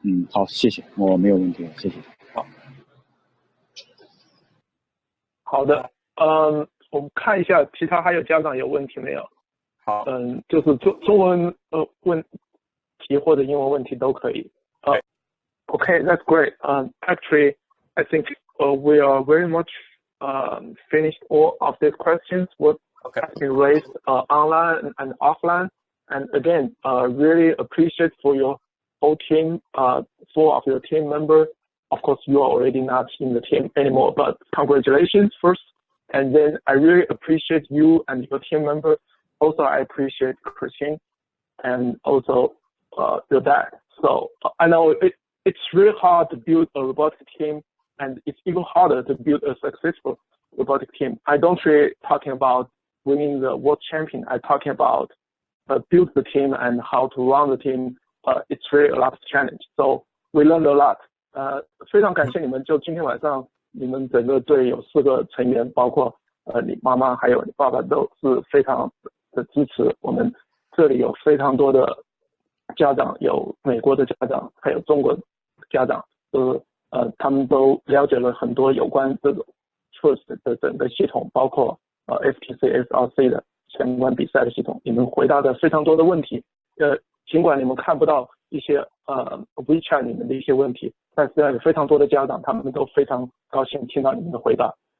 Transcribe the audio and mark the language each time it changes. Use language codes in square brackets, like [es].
[zh] 好，谢谢，我没有问题，谢谢。好的，我们看一下其他还有家长有问题没有？好，就是中文问题或者英文问题都可以。 [en] Okay, that's great. Actually, I think we are very much finished all of these questions. What has been raised online and offline. And again, really appreciate for your whole team, 4 of your team members. Of course, you are already not in the team anymore, but congratulations first. And then I really appreciate you and your team member. Also, I appreciate Christine and also your dad. So I know it's really hard to build a robotic team, and it's even harder to build a successful robotic team. I don't really talking about winning the world champion. I'm talking about build the team and how to run the team. It's really a lot of challenge. So we learned a lot. [zh] 非常感谢你们，就今天晚上你们整个队有4个成员，包括你妈妈还有你爸爸都是非常的支持。我们这里有非常多的家长，有美国的家长，还有中国的家长，他们都了解了很多有关这种 FRC 的整个系统，包括FTC FRC 的相关比赛的系统。你们回答的非常多的问题，尽管你们看不到一些WeChat 里面的一些问题，但是有非常多的家长，他们都非常高兴听到你们的回答。